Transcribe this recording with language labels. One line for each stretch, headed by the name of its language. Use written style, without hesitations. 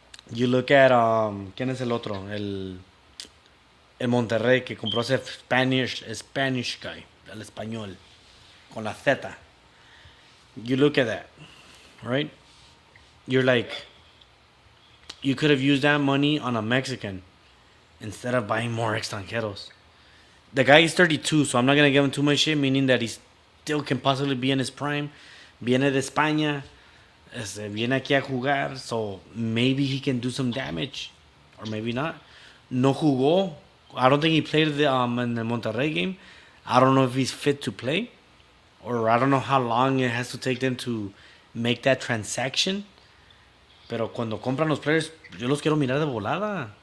English: You look at
Spanish: ¿quién es el otro? El Monterrey que compró ese
English: Spanish guy,
Spanish: el español, con la Z.
English: You look at that, right? You're like, you could have used that money on a Mexican instead of buying more extranjeros. The guy is 32, so I'm not gonna give him too much shit, meaning that he still can possibly be in his prime.
Spanish: Viene de España, viene aquí a jugar,
English: so maybe he can do some damage, or maybe not.
Spanish: No jugó.
English: I don't think he played in the Monterrey game. I don't know if he's fit to play, or I don't know how long it has to take them to make that transaction.
Spanish: Pero cuando compran los players, yo los quiero mirar de volada.